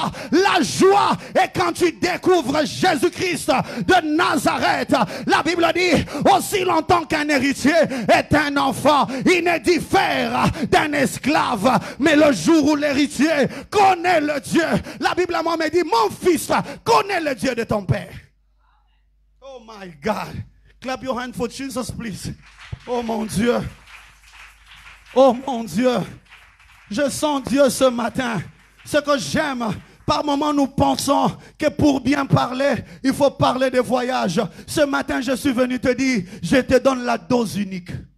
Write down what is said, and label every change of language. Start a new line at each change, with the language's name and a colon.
French: La joie est quand tu découvres Jésus-Christ de Nazareth. La Bible dit, aussi longtemps qu'un héritier est un enfant, il ne dit d'un esclave, mais le jour où l'héritier connaît le Dieu, la Bible à moi me dit, mon fils, connais le Dieu de ton père.
English: Oh my God, clap your hand for Jesus please.
French: Oh mon Dieu, oh mon Dieu, je sens Dieu ce matin. Ce que j'aime, par moments nous pensons que pour bien parler, il faut parler de voyage. Ce matin je suis venu te dire, je te donne la dose unique.